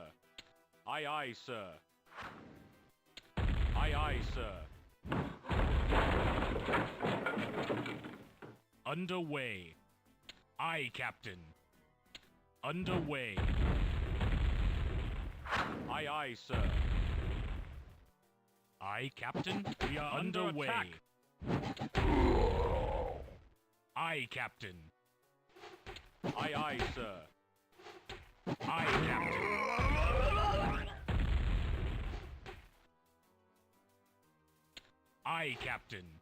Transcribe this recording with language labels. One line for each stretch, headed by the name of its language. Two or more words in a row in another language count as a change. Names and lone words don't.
English: Aye, aye, sir. Aye, aye, sir. Underway. Aye, Captain. Underway. Aye, aye, sir. Aye, Captain. We are underway. Aye, Captain. Aye, aye, sir. Aye, Captain. Aye, Captain.